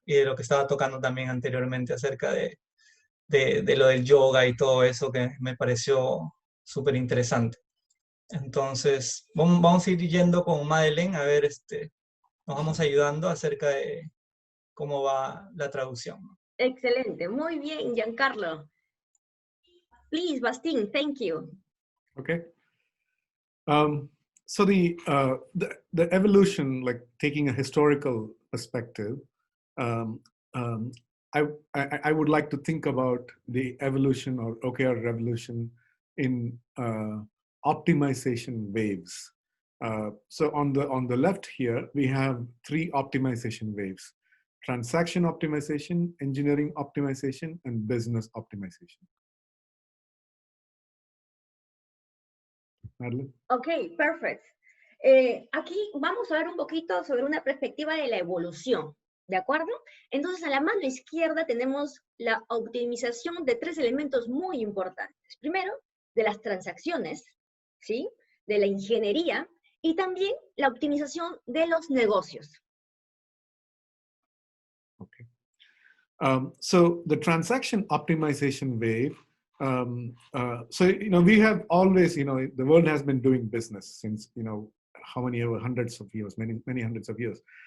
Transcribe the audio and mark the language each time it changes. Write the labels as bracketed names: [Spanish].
[Spanish] Y de lo que estaba tocando también anteriormente acerca de lo del yoga y todo eso que me pareció súper interesante. Entonces, vamos a ir yendo con Madeleine, a ver, nos vamos ayudando acerca de cómo va la traducción. Excelente, muy bien, Giancarlo. [English] Please, Bastin, thank you. Okay. So the evolution, like taking a historical perspective, I would like to think about the evolution or OKR revolution in optimization waves. So on the left here, we have 3 optimization waves: transaction optimization, engineering optimization, and business optimization. Madeline? Ok, perfect. [Spanish] Aquí vamos a ver un poquito sobre una perspectiva de la evolución, ¿de acuerdo? Entonces, a la mano izquierda tenemos la optimización de 3 elementos muy importantes. Primero, de las transacciones, ¿sí? De la ingeniería y también la optimización de los negocios. [English] Okay. So the transaction optimization wave, so, we have always, the world has been doing business since, how many hundreds of years, many hundreds of years.